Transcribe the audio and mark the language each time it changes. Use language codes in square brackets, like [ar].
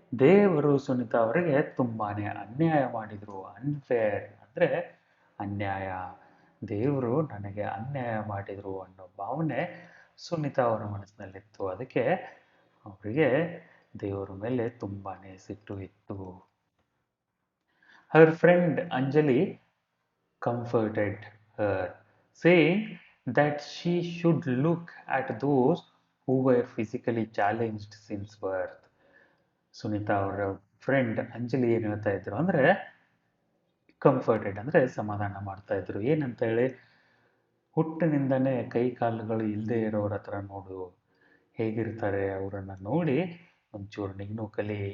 [kn] ದೇವರು ಸುನೀತಾ ಅವರಿಗೆ ತುಂಬಾನೇ ಅನ್ಯಾಯ ಮಾಡಿದ್ರು. ಅನ್ಫೇರ್ ಅಂದ್ರೆ ಅನ್ಯಾಯ. ದೇವರು ನನಗೆ ಅನ್ಯಾಯ ಮಾಡಿದ್ರು ಅನ್ನೋ ಭಾವನೆ ಸುನೀತಾ ಅವರ ಮನಸ್ಸಿನಲ್ಲಿತ್ತು. ಅದಕ್ಕೆ ಅವರಿಗೆ ದೇವರ ಮೇಲೆ ತುಂಬಾನೇ ಸಿಟ್ಟು ಇತ್ತು. [en] Her friend Anjali comforted her, saying that she should look at those who were physically challenged since birth. [kn] Sunita ಅವರ ಫ್ರೆಂಡ್ ಅಂಜಲಿ ಏನು ಹೇಳ್ತಾ ಇದ್ರು ಅಂದ್ರೆ, ಕಂಫರ್ಟೆಡ್ ಅಂದ್ರೆ ಸಮಾಧಾನ ಮಾಡ್ತಾ ಇದ್ರು. ಏನಂತ ಹೇಳಿ? ಹುಟ್ಟಿನಿಂದನೇ ಕೈ ಕಾಲುಗಳು ಇಲ್ಲದೆ ಇರೋರ ಹತ್ರ ನೋಡು ಹೇಗಿರ್ತಾರೆ, ಅವರನ್ನ ನೋಡಿ ಒಂಚೂರು ನೀನು ಕಲಿ.